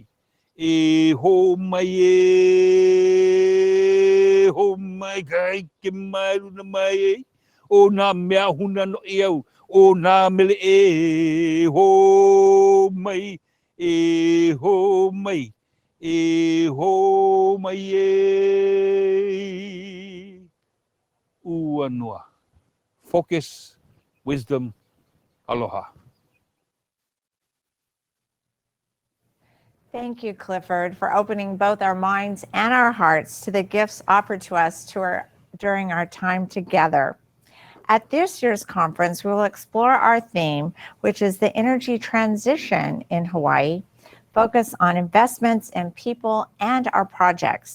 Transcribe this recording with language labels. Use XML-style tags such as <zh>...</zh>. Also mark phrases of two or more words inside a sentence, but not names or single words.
<haw>E ho mai e ho mai kai ke mai luna mai e o nā mea huna no iau o nā mele e ho mai e ho mai e ho mai e ua noa.</haw> <en>Focus, wisdom, aloha. Thank you, Clifford, for opening both our minds and our hearts to the gifts offered to us during our time together. At this year's conference, we will explore our theme, which is the energy transition in Hawaii, focus on investments in people and our projects.</en>